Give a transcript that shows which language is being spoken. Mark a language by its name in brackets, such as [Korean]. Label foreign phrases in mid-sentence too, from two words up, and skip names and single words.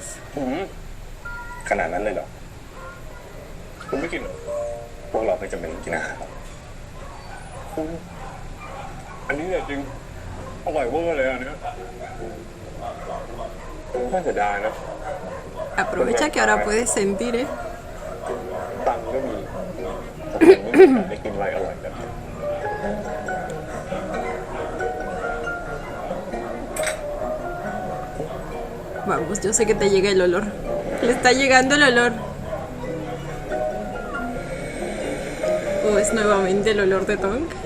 [Thai] ขนาดนั้นเลยเหรอ คุณไม่กินเหรอพวกเราไม่จำเป็นต้องกินอาหารหรอกคุณอันนี้เนี่ยจริงอร่อยเวอร์เลยอันเนี้ยน่าเสียดายนะ [Spanish] Aprovecha que ahora puedes sentir, ¿eh? [Thai] ตังค์ก็มีแต่ผมไม่มีโอกาสได้กินอะไรอร่อยแบบนี้ [Spanish] Vamos, yo sé que te llega el olor. Le está llegando el olor. ¿O es nuevamente el olor de Tong?